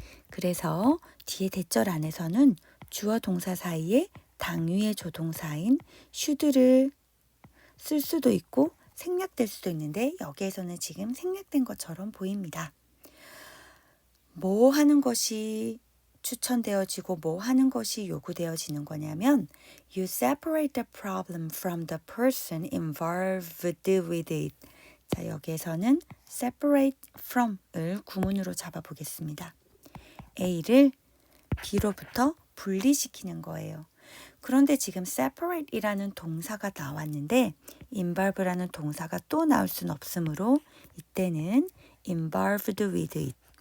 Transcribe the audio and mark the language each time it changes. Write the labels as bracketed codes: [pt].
[ko] 그래서 뒤에 대절 안에서는 주어 동사 사이에 당위의 조동사인 should를 쓸 수도 있고 생략될 수도 있는데 여기에서는 지금 생략된 것처럼 보입니다. 뭐 하는 것이 추천되어지고 뭐 하는 것이 요구되어지는 거냐면 [en] You separate the problem from the person involved with it. [ko] 자, 여기에서는 separate from을 구문으로 잡아보겠습니다. A를 B로부터 분리시키는 거예요. 그런데 지금 separate이라는 동사가 나왔는데 involve라는 동사가 또 나올 수는 없으므로 이때는 [en] involved with it.